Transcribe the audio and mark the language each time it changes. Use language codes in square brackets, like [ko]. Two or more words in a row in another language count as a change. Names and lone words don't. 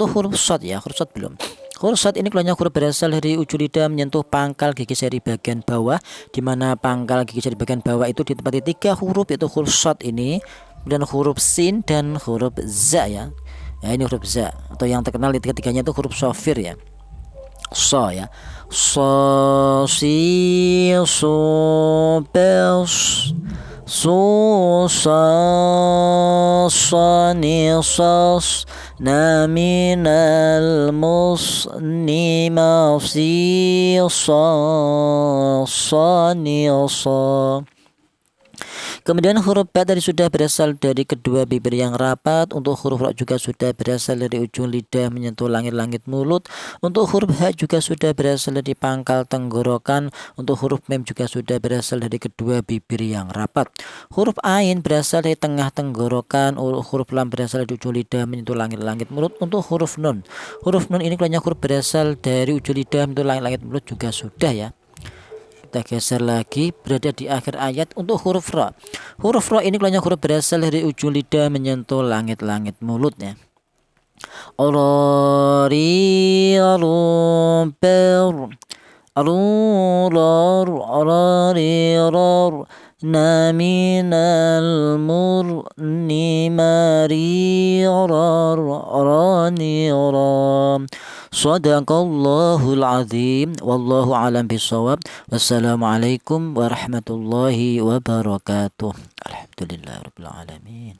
[id] Untuk huruf shad ya, huruf shad belum. Huruf shad ini keluarnya huruf berasal dari ujung lidah menyentuh pangkal gigi jari bagian bawah, di mana pangkal gigi jari bagian bawah itu ditempati 3 huruf, yaitu huruf shad ini, dan huruf sin dan huruf za ya. Ya, ini huruf za, atau yang terkenal di ketiganya itu huruf shafir ya. So ya. So si so bels so sa sa ni sos na minal musnima si sa ni sa. Kemudian huruf ba tadi sudah berasal dari kedua bibir yang rapat. Untuk huruf ra juga sudah berasal dari ujung lidah menyentuh langit-langit mulut. Untuk huruf ha juga sudah berasal dari pangkal tenggorokan. Untuk huruf mem juga sudah berasal dari kedua bibir yang rapat. Huruf ain berasal dari tengah tenggorokan. Huruf lam berasal dari ujung lidah menyentuh langit-langit mulut. Untuk huruf nun ini keluarnya huruf berasal dari ujung lidah menyentuh langit-langit mulut juga sudah ya. Kita geser lagi, berada di akhir ayat. Untuk huruf ra. Huruf ra ini keluarnya huruf berasal dari ujung lidah menyentuh langit-langit mulutnya. Orari arumper arurar ararirar naminal murni marirar araniram. [ar] صدق الله العظيم. والله أعلم بالصواب. والسلام عليكم ورحمة الله وبركاته. الحمد لله رب العالمين.